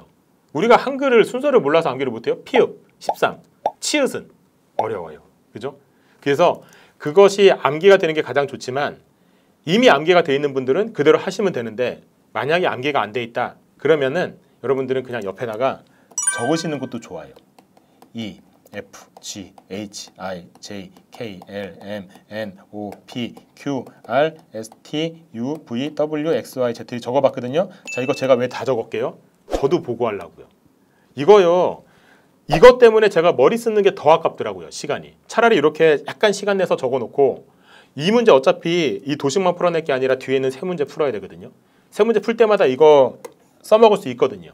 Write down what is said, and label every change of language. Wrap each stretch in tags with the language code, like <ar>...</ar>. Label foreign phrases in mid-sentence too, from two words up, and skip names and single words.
<ko>우리가 한글을 순서를 몰라서 암기를 못해요. 피읍 13, 치읓은 어려워요. 그죠? 그래서 그것이 암기가 되는 게 가장 좋지만 이미 암기가 돼 있는 분들은 그대로 하시면 되는데 만약에 암기가 안 돼 있다 그러면은 여러분들은 그냥 옆에다가 적으시는 것도 좋아요.</ko> <en>E, F, G, H, I, J, K, L, M, N, O, P, Q, R, S, T, U, V, W, X, Y, Z 적어봤거든요.</en> <ko>자, 이거 제가 왜 다 적을게요? 저도 보고하려고요. 이거요. 이것 때문에 제가 머리 쓰는 게 더 아깝더라고요. 시간이. 차라리 이렇게 약간 시간 내서 적어놓고 이 문제 어차피 이 도식만 풀어낼 게 아니라 뒤에는 세 문제 풀어야 되거든요. 세 문제 풀 때마다 이거 써먹을 수 있거든요.</ko>